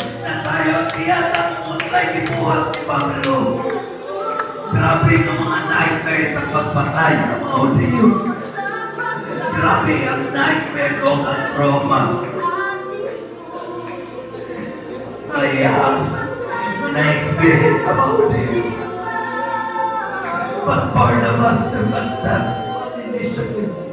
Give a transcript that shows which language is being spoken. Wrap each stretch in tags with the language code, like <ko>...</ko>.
<ceb>Nasayon siya sa unsay gibuhat ni Pablo. Grabe ang mga nightmare sa pagpatay sa mga Hudiyo. Grabe ang nightmare ko at trauma. Kaya, na-experience sa mga Hudiyo.</ceb> <en>But Barnabas took a step of initiative.</en>